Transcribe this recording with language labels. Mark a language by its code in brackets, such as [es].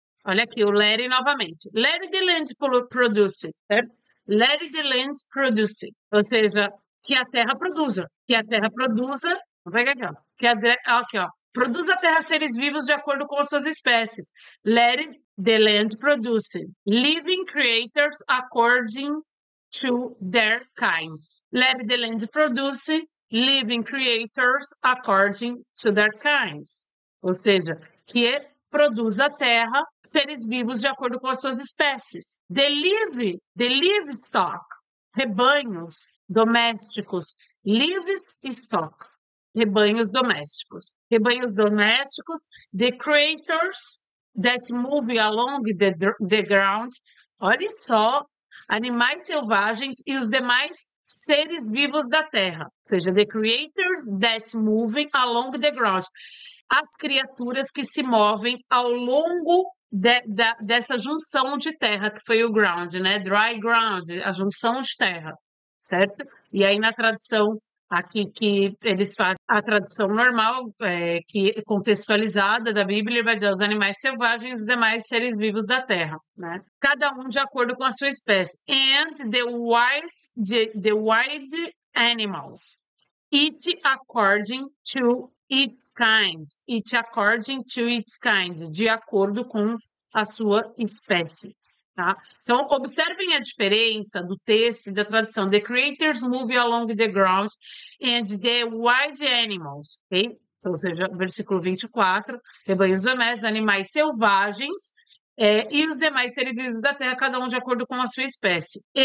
[pt] Olha aqui, o let novamente. [en] Let the land produce, certo? Let the land produce. [pt] Ou seja, que a terra produza. Que a terra produza. Vou pegar aqui, ó. Aqui, ó. Produza a terra seres vivos de acordo com as suas espécies. [en] Let the land produce. Living creators according to their kinds. Let the land produce. Living creators according to their kinds. [pt] Ou seja, que produza a terra seres vivos de acordo com as suas espécies. [en] The livestock. [pt] Rebanhos domésticos, livestock, rebanhos domésticos. Rebanhos domésticos, [en] the creators that move along the ground. [pt] Olha só, animais selvagens e os demais seres vivos da terra. Ou seja, [en] the creatures that move along the ground. [pt] As criaturas que se movem ao longo dessa junção de terra, que foi o ground, né? [en] Dry ground, [pt] a junção de terra, certo? E aí na tradução aqui que eles fazem, a tradução normal, que é contextualizada da Bíblia, ele vai dizer os animais selvagens e os demais seres vivos da terra, né? Cada um de acordo com a sua espécie. [en] And the wild animals, each according to its kind. Each according to its kind. [pt] De acordo com a sua espécie. Tá? Então, observem a diferença do texto e da tradução. [en] The creatures move along the ground and the wild animals. Okay? [pt] Então, ou seja, versículo 24. Rebanhos domésticos, animais selvagens e os demais seres vivos da terra, cada um de acordo com a sua espécie.